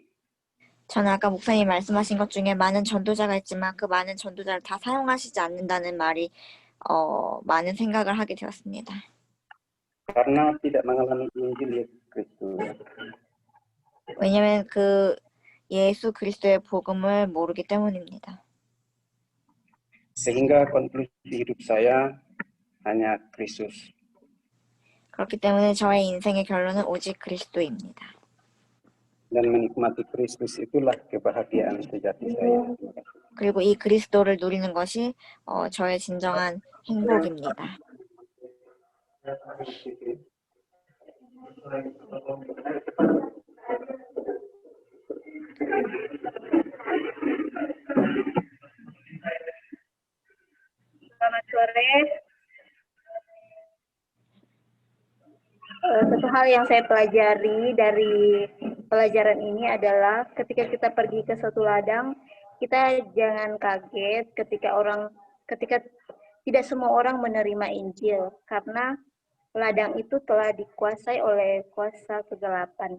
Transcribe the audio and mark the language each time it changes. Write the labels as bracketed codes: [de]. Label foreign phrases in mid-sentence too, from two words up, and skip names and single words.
[ko] 저는 아까 목사님이 말씀하신 것 중에 많은 전도자가 있지만 그 많은 전도자를 다 사용하시지 않는다는 말이 많은 생각을 하게 되었습니다. [id] Karena tidak mengalami Injil Yesus Kristus. [ko] 왜냐하면 그 예수 그리스도의 복음을 모르기 때문입니다. [id] Sehingga konklusi hidup saya hanya Kristus. [ko] 그렇기 때문에 저의 인생의 결론은 오직 그리스도입니다. [id] Dan menikmati Kristus itulah kebahagiaan sejati saya. [ko] 그리고 이 그리스도를 누리는 것이 저의 진정한 행복입니다. [id] Selamat sore. Satu hal yang saya pelajari dari pelajaran ini adalah ketika kita pergi ke suatu ladang, kita jangan kaget ketika tidak semua orang menerima Injil, karena ladang itu telah dikuasai oleh kuasa kegelapan.